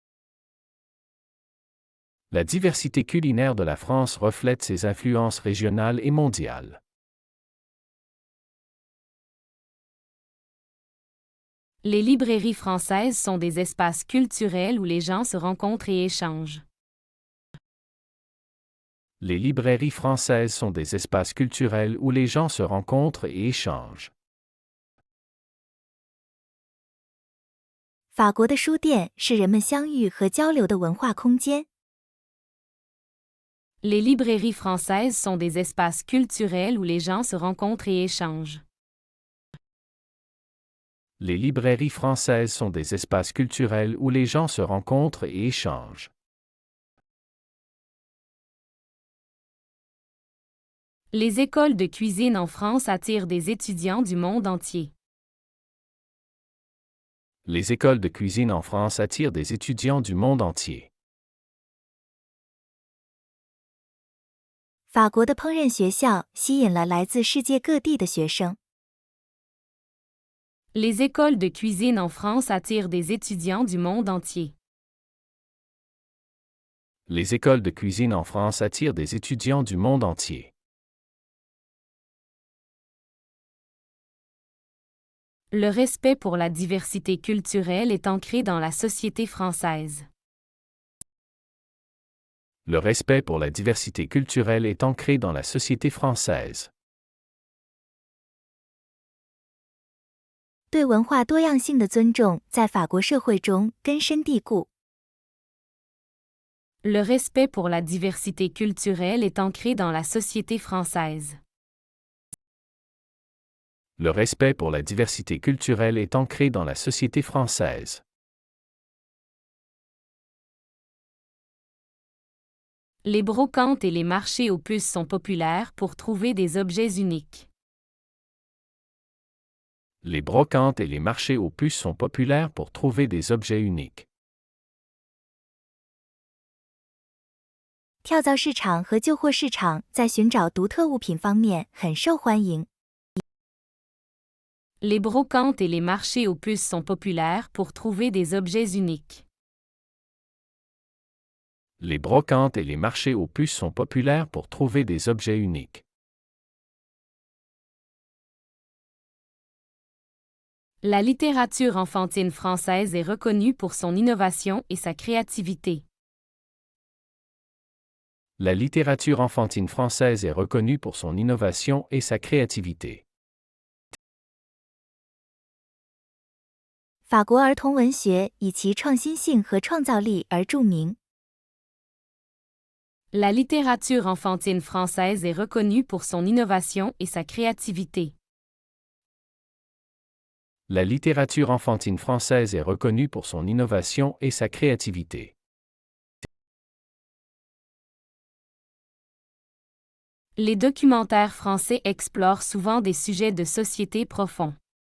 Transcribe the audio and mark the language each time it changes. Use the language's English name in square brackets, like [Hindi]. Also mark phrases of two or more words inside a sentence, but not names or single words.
[French] La diversité culinaire de la France reflète ses influences régionales et mondiales. Les librairies françaises sont des espaces culturels où les gens se rencontrent et échangent. Les librairies françaises sont des espaces culturels où les gens se rencontrent et échangent. [Chinese] 法国的书店是人们相遇和交流的文化空间。 [French] Les librairies françaises sont des espaces culturels où les gens se rencontrent et échangent. Les librairies françaises sont des espaces culturels où les gens se rencontrent et échangent. Les écoles de cuisine en France attirent des étudiants du monde entier. Les écoles de cuisine en France attirent des étudiants du monde entier. [Chinese] 法国的烹饪学校吸引了来自世界各地的学生。 [French] Les écoles de cuisine en France attirent des étudiants du monde entier. Les écoles de cuisine en France attirent des étudiants du monde entier. Le respect pour la diversité culturelle est ancré dans la société française. Le respect pour la diversité culturelle est ancré dans la société française. [Chinese] 对文化多样性的尊重在法国社会中根深蒂固。 [French] Le respect pour la diversité culturelle est ancré dans la société française. Le respect pour la diversité culturelle est ancré dans la société française. Les brocantes et les marchés aux puces sont populaires pour trouver des objets uniques. Les brocantes et les marchés aux puces sont populaires pour trouver des objets uniques. [Chinese] 跳蚤市场和旧货市场在寻找独特物品方面很受欢迎。 [French] Les brocantes et les marchés aux puces sont populaires pour trouver des objets uniques. Les brocantes et les marchés aux puces sont populaires pour trouver des objets uniques. La littérature enfantine française est reconnue pour son innovation et sa créativité. La littérature enfantine française est reconnue pour son innovation et sa créativité. [Chinese] 法国儿童文学以其创新性和创造力而著名。 [French] La littérature enfantine française est reconnue pour son innovation et sa créativité. La littérature enfantine française est reconnue pour son innovation et sa créativité. Les documentaires français explorent souvent des sujets de société profonds.